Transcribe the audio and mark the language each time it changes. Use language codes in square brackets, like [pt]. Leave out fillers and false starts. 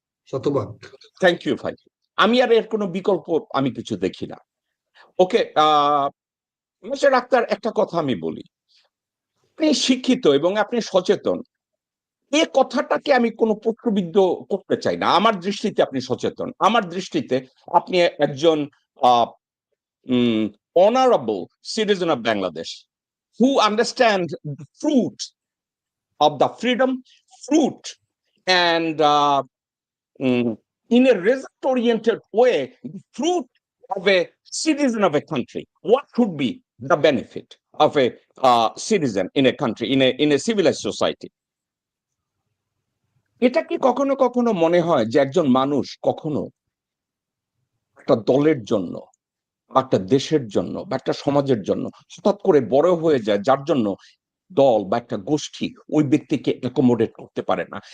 [bn] শতভাগ। Thank you ভাই। আমি আর এর কোনো বিকল্প আমি কিছু দেখি না। ওকে, মিস্টার আক্তার, একটা কথা আমি বলি। আপনি শিক্ষিত এবং আপনি সচেতন, এ কথাটাকে আমি কোনো প্রশ্নবিদ্ধ করতে চাই না। আমার দৃষ্টিতে আপনি সচেতন, আমার দৃষ্টিতে আপনি একজন [en] Honourable citizen of Bangladesh, who understand the fruit of the freedom, fruit, and in a result-oriented way, the fruit of a citizen of a country. What should be the benefit of a citizen in a country, in a civilized society? [bn] এটা কি কখনো কখনো মনে হয় যে একজন মানুষ কখনো একটা দলের জন্য বা একটা দেশের জন্য বা একটা সমাজের জন্য হঠাৎ করে বড় হয়ে যায়, যার জন্য দল বা একটা গোষ্ঠী ওই ব্যক্তিকে অ্যাকোমোডেট করতে পারে না?